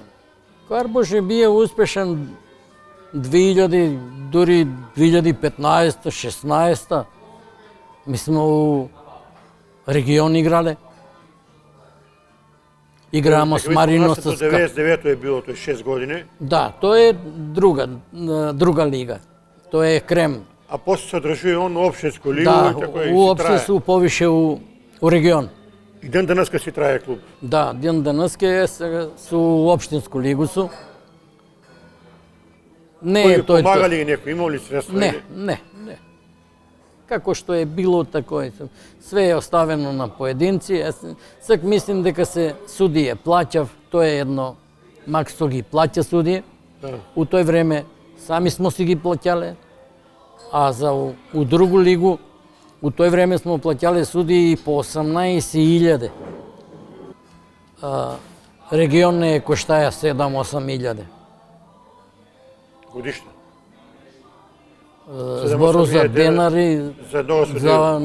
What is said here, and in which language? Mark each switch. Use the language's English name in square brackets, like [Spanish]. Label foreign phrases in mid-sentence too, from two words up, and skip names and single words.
[Macedonian] Карпош е бие успешен 2000, дури 2015, 16. Ми сме у регион играле. Играмо с Маринос. До 99 е било, тој 6 години. Да, тоа е друга лига. Тоа е Крем. А после се одржува он у општинску лигу Да, и така и у си општинску повише у регион. И ден денеска си трае клуб. Да, ден денеска е сега су у општинску лигу су. Не е тој. Помага ли некој, има ли средства? Не. Како што е било, тако е. Све е оставено на поединци. Сак мислим дека се судие плаќав, тоа е едно, Максо ги плаќа судие. Да. У тој време сами смо си ги плаќале, а за у другу лигу, у тој време смо плаќале судии по 18.000. Регион не коштаја 7-8 илјаде. Годишно. Збору за денари за едно судија.